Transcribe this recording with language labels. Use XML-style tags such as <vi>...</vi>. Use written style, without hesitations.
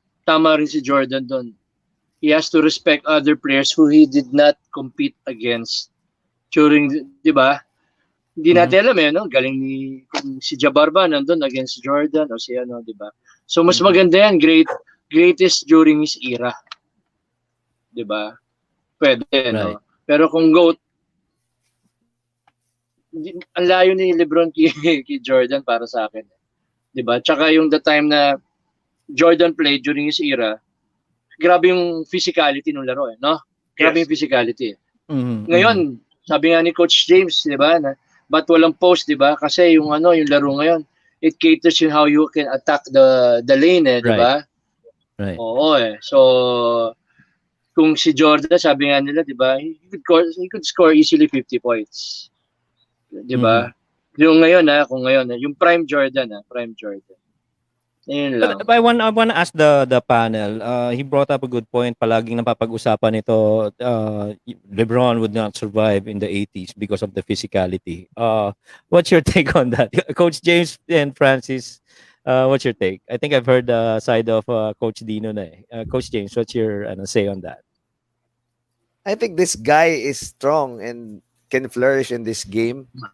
<tl>tama rin si Jordan doon.</tl> <en>He has to respect other players who he did not compete against during, di ba?</en> <tl>Hindi natin alam no? Galing ni si Jabbar ba nandun against Jordan o si ano, di ba? So mas maganda yan,</tl> <en>greatest during his era.</en> <tl>Di ba? Pwede, no? Pero kung GOAT, ang layo ni LeBron kay Jordan para sa akin. Di ba? Tsaka yung the time na Jordan</tl> <en>played during his era,</en> <tl>grabe yung physicality ng laro, no? Grabe yung physicality. Ngayon, sabi nga ni Coach James, di ba, na ba't walang post, di ba? Kasi yung yung laro ngayon,</tl> <en>it caters you how you can attack the lane, di ba? Right.</en> <tl>Oo, So, kung si Jordan, sabi nga nila, di ba,</tl> <en>he could score easily 50 points.</en> <tl>Di ba? Yung ngayon, kung ngayon, yung prime Jordan, prime Jordan. Ayun lang.</tl> <en>But I want to ask the panel. He brought up a good point.</en> <tl>Palaging napapag-usapan ito.</tl> <en>LeBron would not survive in the 80s because of the physicality. What's your take on that, Coach James and Francis? What's your take? I think I've heard the side of Coach Dino na. Coach James, what's your say on that? I think this guy is strong and can flourish in this game.</en>